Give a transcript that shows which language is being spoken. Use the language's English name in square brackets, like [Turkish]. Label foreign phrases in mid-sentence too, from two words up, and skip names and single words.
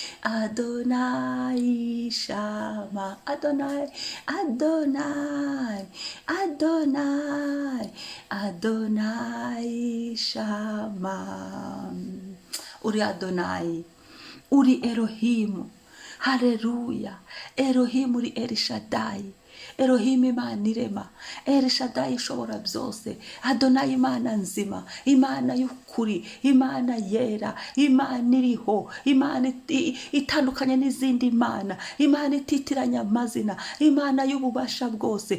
[Hebrew] אדוני שמע אדוני אדוני אדוני אדוני שמע. [Kinyarwanda] Uri Adonai, uri Elohim. Haleluya. Elohim uri El Shaddai. Elohim Imana irema, El Shaddai ishobora byose, Adonai Imana nzima, Imana y'ukuri, Imana yera, Imana iriho, Imana itandukanye n'izindi Imana, Imana ititiranya amazina, Imana y'ububasha bwose.